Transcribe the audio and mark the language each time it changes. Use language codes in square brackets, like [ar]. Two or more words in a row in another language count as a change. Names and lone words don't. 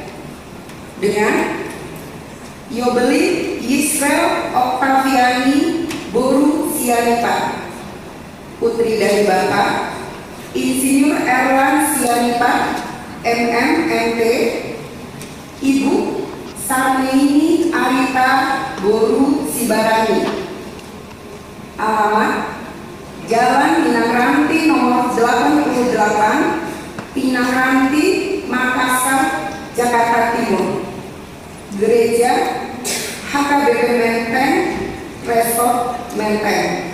[id] Dengan Yobeli Yisrael Oktaviani Boru Sianipa, putri dari Bapak Insinyur Erlan Sianipa MMMT, Ibu Sarneini Arita Boru Sibarani. Alamat: Jalan Pinang Ranti nomor 88, Pinang Ranti, Makassar, Jakarta Timur. Gereja HKBP Menteng, Resort Menteng.